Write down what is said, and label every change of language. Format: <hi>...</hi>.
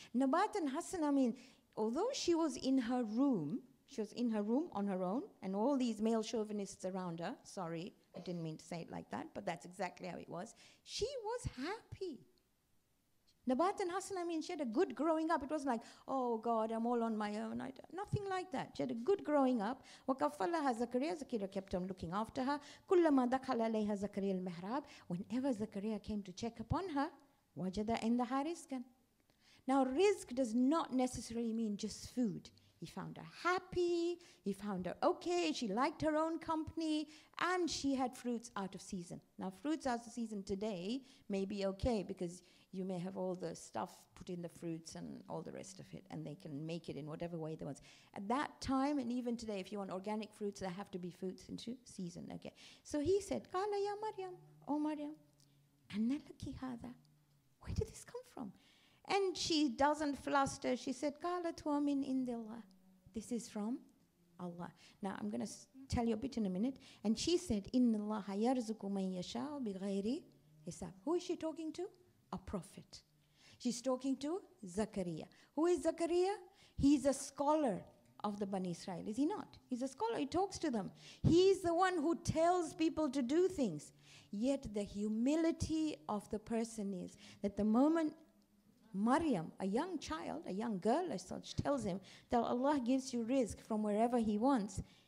<ar>Nabatan hasana</ar> <en>means, although she was in her room on her own, and all these male chauvinists around her, sorry, I didn't mean to say it like that, but that's exactly how it was. She was happy.</en> <ar>Nabatan hasana</ar> <en>means she had a good growing up. It wasn't like, oh God, I'm all on my own. Nothing like that. She had a good growing up.</en> <ar>وَكَفَّلَهَا</ar> <en>Zakaria. Zakaria kept on looking after her.</en> <ar>كُلَّمَا دَخَلَ عَلَيْهَا Zakaria al-mihrab.</ar> <en>Whenever Zakaria came to check upon her,</en> <ar>وَجَدَ عِنْدَهَا رِزْقًا.</ar> <en>Now, rizq does not necessarily mean just food. He found her happy, he found her okay, she liked her own company, and she had fruits out of season. Now, fruits out of season today may be okay because you may have all the stuff put in the fruits and all the rest of it, and they can make it in whatever way they want. At that time, and even today, if you want organic fruits, there have to be fruits into season, okay? So he said,</en> <ar>قَالَ يَا مَرْيَمْ,</ar> <en>oh Maryam,</en> <ar>أَنَّ لَكِ هَذَا.</ar> <en>Where did this come from? And she doesn't fluster. She said,</en> <ar>قَالَتْ وَمِنْ إِنْدِ اللَّهِ.</ar> <en>This is from Allah. Now, I'm going to tell you a bit in a minute. And she said,</en> <ar>إِنَّ اللَّهَ يَرْزُقُ مَنْ يَشَاءُ بِغَيْرِ حِسَابٍ.</ar> <en>Who is she talking to? A prophet. She's talking to Zakaria. Who is Zakaria? He's a scholar of the Bani Israel, is he not? He's a scholar. He talks to them. He's the one who tells people to do things. Yet the humility of the person is that the moment Maryam, a young child, a young girl as such, tells him that Allah gives you rizq from wherever He wants.</en>